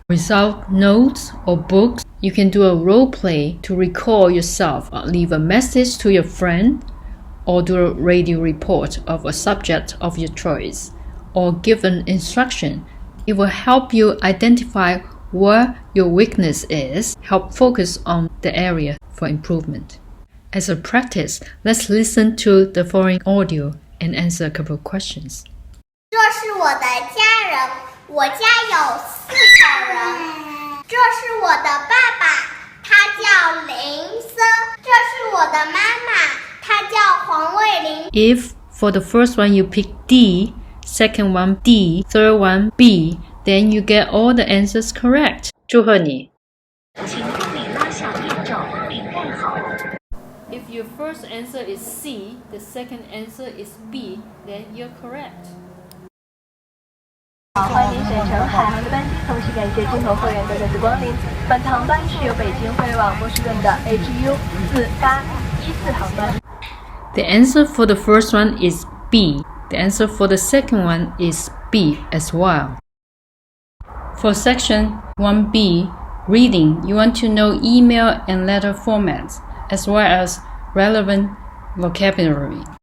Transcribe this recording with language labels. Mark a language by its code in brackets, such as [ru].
[en] Without notes or books, you can do a role play to recall yourself, leave a message to your friend, or do a radio report of a subject of your choice, or give an instruction. It will help you identify where your weakness is, help focus on the area for improvement. As a practice, let's listen to the following audio and answer a couple of questions. [zh] 这是我的家人，我家有4口人。这是我的爸爸，他叫林森。这是我的妈妈，她叫黄卫林。 [en] If for the first one you pick D, second one D, third one B, then you get all the answers correct. [zh] 祝贺你。请助理拉下面罩并戴好。 [en] If your first answer is C, the second answer is B, then you're correct. [zh] 好，欢迎您选乘海航的班机，同时感谢机头会员的热情光临。本次航班是由北京飞往波士顿的 HU4814航班。 [en] The answer for the first one is B. The answer for the second one is B as well. For section 1B, reading, you want to know email and letter formats, as well as relevant vocabulary.